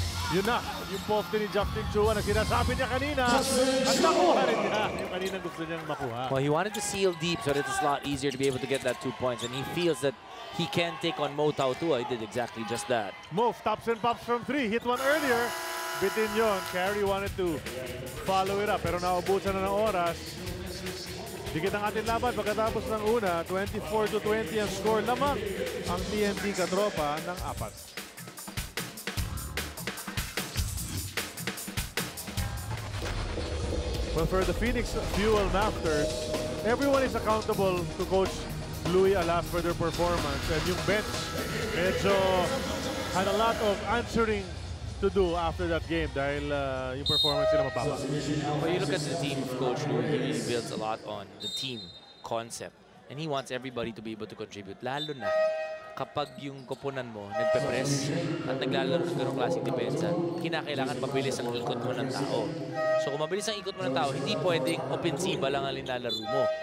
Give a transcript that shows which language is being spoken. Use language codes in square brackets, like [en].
[tl] Yun na, yung pofte ni Justin Chua na sinasabi niya kanina. At nakuha rin niya yung kaninang gusto niyang makuha. [en] Well, he wanted to seal deep so that it's a lot easier to be able to get that 2 points. And he feels that he can take on Mo Tautua. He did exactly just that. Mo stops and pops from 3. Hit one earlier. [tl] Bitin yun. [en] Carey wanted to follow it up. [tl] Pero naubusan na ng oras. Dikit ang ating laban pagkatapos ng una. 24-20 ang score lamang ang TNT Katropa ng 4. [en] Well, for the Phoenix Fuel Masters, everyone is accountable to Coach Louie Alas for their performance. And yung bench, medyo had a lot of answering to do after that game [tl] dahil yung performance nila mababa. [en] When you look at the team of Coach Louie, he really builds a lot on the team concept. And he wants everybody to be able to contribute. [tl] Lalo na kapag yung koponan mo nagpe-press at naglalaro ng ganong klaseng depensa, kinakailangan mabilis ang ikot mo ng tao. So kung mabilis ang ikot mo ng tao, hindi pwedeng opensiba lang ang nilalaro mo.